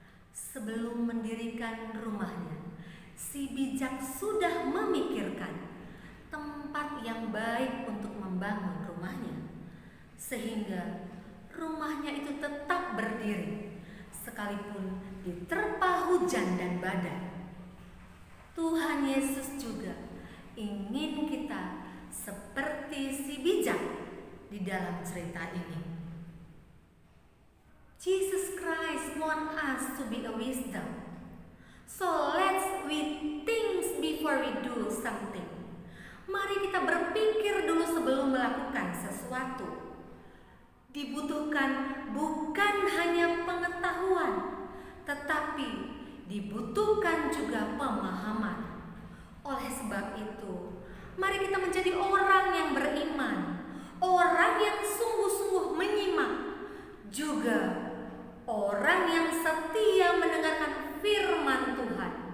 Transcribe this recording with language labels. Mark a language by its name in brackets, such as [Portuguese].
[Indonesian] Sebelum mendirikan rumahnya, si bijak sudah memikirkan tempat yang baik untuk membangun rumahnya, sehingga rumahnya itu tetap berdiri sekalipun diterpa hujan dan badai. Tuhan Yesus juga ingin kita seperti si bijak di dalam cerita ini. [English] Jesus Christ wants us to be a wisdom. So let's we think before we do something. [Indonesian] Mari kita berpikir dulu sebelum melakukan sesuatu. Dibutuhkan bukan hanya pengetahuan, tetapi dibutuhkan juga pemahaman. Oleh sebab itu, mari kita menjadi orang yang beriman, orang yang sungguh-sungguh menyimak, juga orang yang setia mendengarkan firman Tuhan.